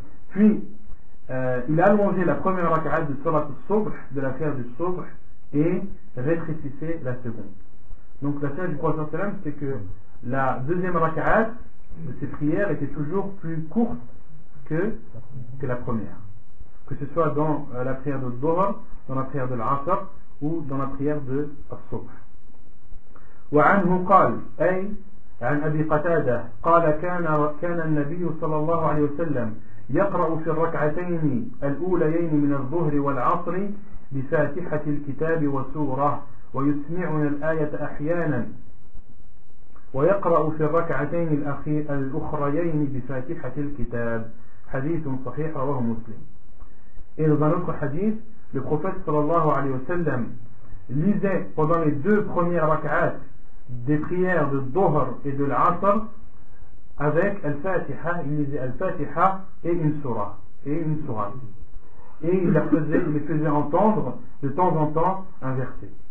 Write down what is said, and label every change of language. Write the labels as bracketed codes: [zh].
[fr] Puis il allongeait la première raka'at de Salat al-Subh, de la prière du Subh, et rétrécissait la seconde. Donc la prière du prophète sallam, c'est que la deuxième raka'at de ces prières était toujours plus courte que la première, que ce soit dans la prière de Dhuhr, dans la prière de l'Asr ou dans la prière de As-Subh. [ar] وعنه قال أي عن أبي قتادة قال كان النبي صلى الله عليه وسلم يقرأ في الركعتين الأوليين من الظهر والعصر بفاتحة الكتاب وسورة ويسمعنا الآية أحيانا ويقرأ في الركعتين الأخريين بفاتحة الكتاب. حديث صحيح رواه مسلم. [fr] Et dans un autre hadith, le prophète sallallahu alayhi wa sallam lisait pendant les deux premières rak'at des prières de Dhuhr et de l'Asr avec Al-Fatiha. Il lisait Al-Fatiha et une surah. Et il les faisait entendre de temps en temps un verset.